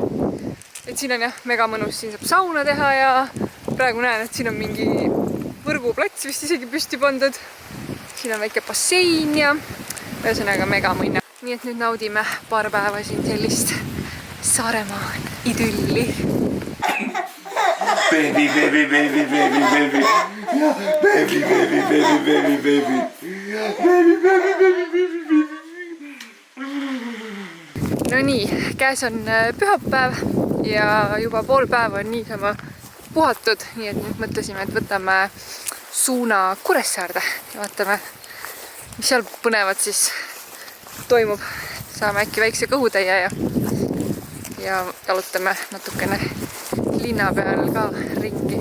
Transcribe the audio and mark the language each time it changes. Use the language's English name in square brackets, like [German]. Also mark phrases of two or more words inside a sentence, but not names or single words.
[Estonian] Et siin on jah mega mõnus, siin saab sauna teha ja praegu näen, et siin on mingi võrguplats vist isegi püsti pandud. Siin on väike bassein ja ühesõnaga mega mõnna. Nii et nüüd naudime paar päeva siin sellist Saaremaa idülli. [English] Baby, baby, baby, baby, baby. Baby, baby, baby, baby, baby. Baby, baby, baby, baby, baby. [Estonian] No nii, käes on pühapäev ja juba pool päeva on niisama puhatud, nii et nüüd mõtlesime, et võtame suuna Kuressaarde ja vaatame, mis seal põnevat siis toimub. Saame äkki väikse kõhutäie ja jalutame natukene linna peal ka ringi.